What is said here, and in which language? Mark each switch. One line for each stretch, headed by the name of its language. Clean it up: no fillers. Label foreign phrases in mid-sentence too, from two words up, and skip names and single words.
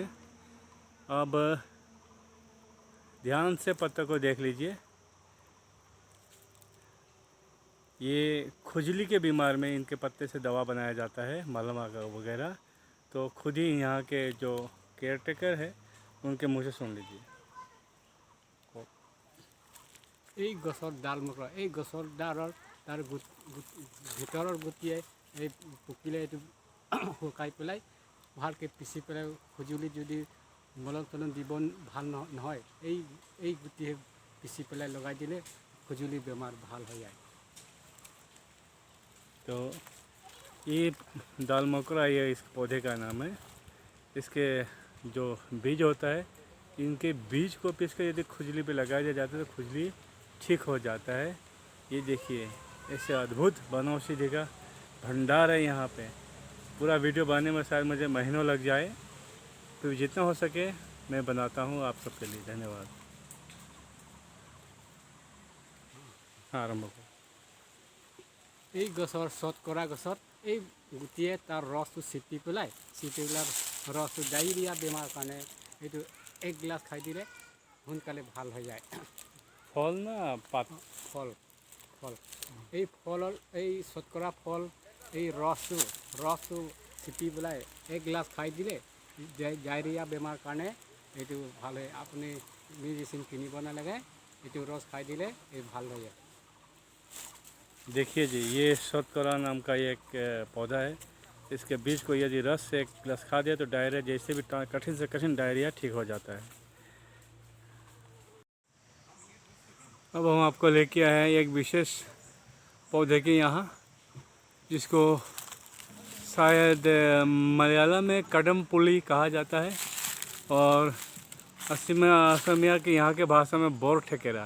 Hindi: अब ध्यान से पत्ते को देख लीजिए। ये खुजली के बीमार में इनके पत्ते से दवा बनाया जाता है, मलहम वगैरह। तो खुद ही यहाँ के जो
English: care taker
Hindi: है उनके मुँह से सुन लीजिए।
Assamese: এই গছৰ ডাল মকৰা, এই গছৰ ডালৰ তাৰ ভিতৰৰ গুটিয়ে এই পকিলে এইটো শুকাই পেলাই ভালকৈ পিচি পেলাই খুজুলি যদি মলম চলম দিব ভাল নহয়, এই গুটিয়ে পিচি পেলাই লগাই দিলে খুজুলি বেমাৰ ভাল হৈ যায়।
Hindi: तो ये दाल मकोरा, ये इस पौधे का नाम है। इसके जो बीज होता है, इनके बीज को पीस कर यदि खुजली पे लगाया जाता है तो खुजली ठीक हो जाता है। ये देखिए, ऐसे अद्भुत बनौषधि का भंडार है यहाँ पे। पूरा वीडियो बनाने में शायद मुझे महीनों लग जाए, तो जितना हो सके मैं बनाता हूँ आप सबके लिए। धन्यवाद। हाँ, आरम्भ करो।
Assamese: এই গছৰ শতকৰা গছত এই গুটিয়ে তাৰ ৰসটো চেপি পেলাই ৰসটো ডায়েৰিয়া বেমাৰ কাৰণে এইটো 1 গ্লাছ খাই দিলে সোনকালে ভাল হৈ যায়।
Hindi: फल ना पात?
Assamese: ফল এই ফলৰ এই শতকৰা ফল এই ৰসটো চেপি পেলাই 1 গ্লাছ খাই দিলে ডায়েৰিয়া বেমাৰ কাৰণে এইটো ভাল হয়। আপুনি মেডিচিন কিনিব নালাগে, এইটো ৰস খাই দিলে এই ভাল হৈ যায়।
Hindi: देखिए जी, ये शतकरा नाम का एक पौधा है। इसके बीज को यदि रस से 1 गिलास खा दिया तो डायरिया जैसे भी कठिन से कठिन डायरिया ठीक हो जाता है। अब हम आपको लेके आए हैं एक विशेष पौधे के यहाँ, जिसको शायद मलयालम में कडम पुली कहा जाता है और असमिया के यहाँ के भाषा में बोर ठेकेरा।